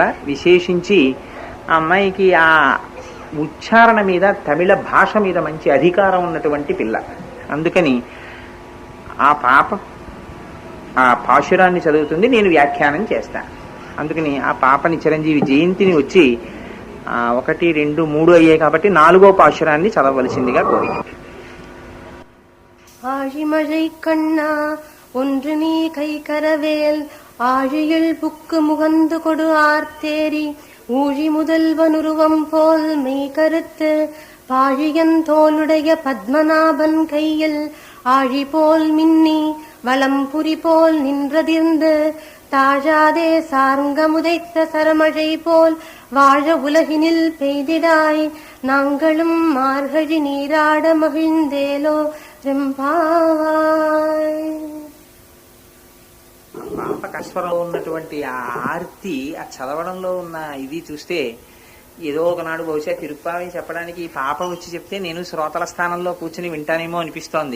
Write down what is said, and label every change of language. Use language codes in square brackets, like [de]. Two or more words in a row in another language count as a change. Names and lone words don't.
[te] విశేషించి ఆ అమ్మాయికి ఆ ఉచ్చారణ మీద, తమిళ భాష మీద మంచి అధికారం ఉన్నటువంటి పిల్ల. అందుకని ఆ పాప ఆ పాశురాన్ని చదువుతుంది, నేను వ్యాఖ్యానం చేస్తాను. అందుకని ఆ పాపని చిరంజీవి జయంతిని వచ్చి 1, 2, 3 అయ్యాయి కాబట్టి 4వ పాశురాన్ని చదవలసిందిగా కోరిక. [ta] ஆழிமழை கண்ணா ஒன்று நீ கை கரவேல் ஆழியில் புக்கு முகந்து கொடு ஆர்த்தேரி ஊழி முதல்வனுருவம் போல் மெய் கருத்து பாழியன் தோளுடைய பத்மநாபன் கையில் ஆழி போல் மின்னி வலம்புரி போல் நின்றதிர்ந்து தாழாதே சார்ங்கமுதைத்த சரமழை போல் வாழ உலகினில் பெய்திடாய் நாங்களும் மார்கழி நீராட மகிழ்ந்தேலோ [te] పాపకస్వరంలో ఉన్నటువంటి ఆ ఆర్తి, ఆ చదవడంలో ఉన్న ఇది చూస్తే ఏదో ఒకనాడు బహుశా తిరుప్పావి చెప్పడానికి ఈ పాప వచ్చి చెప్తే నేను శ్రోతల స్థానంలో కూర్చుని వింటానేమో అనిపిస్తోంది.